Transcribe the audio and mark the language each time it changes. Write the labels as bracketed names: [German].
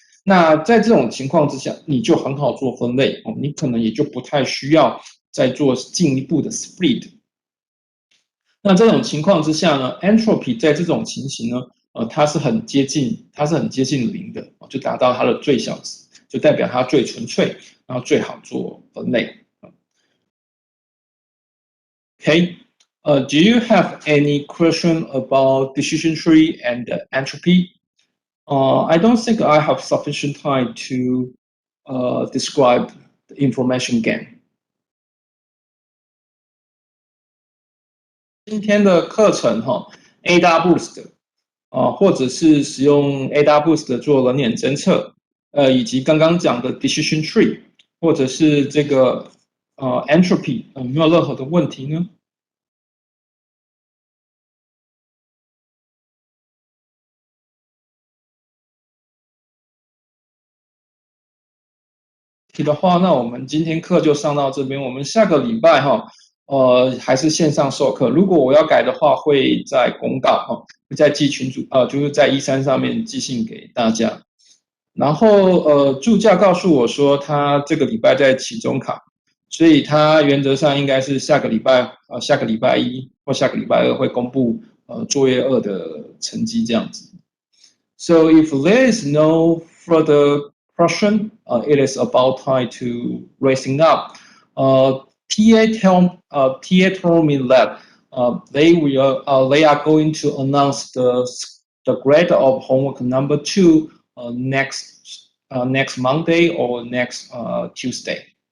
[Chinese] 那在这种情况之下，你就很好做分类，你可能也就不太需要再做进一步的 split。那这种情况之下呢 ，entropy 在这种情形呢，它是很接近0的，就达到它的最小值，就代表它最纯粹，然后最好做分类。 [English] Okay, do you have any question about decision tree and entropy? I don't think I have sufficient time to describe the information game. [Chinese] 今天的课程AWS 或者是使用 AWS 做人脸侦测，以及刚刚讲的 decision tree， 或者是这个entropy， 有没有任何的问题呢？的话，那我们今天课就上到这边。我们下个礼拜还是线上授课。如果我要改的话，会在公告会在寄群组就是在13上面寄信给大家。然后助教告诉我说，他这个礼拜在期中考，所以他原则上应该是下个礼拜1或下个礼拜2会公布作业2的成绩这样子。 [English] So if there is no further question, it is about time to raising up. TA told me that they are going to announce the grade of homework number 2 next Monday or next Tuesday.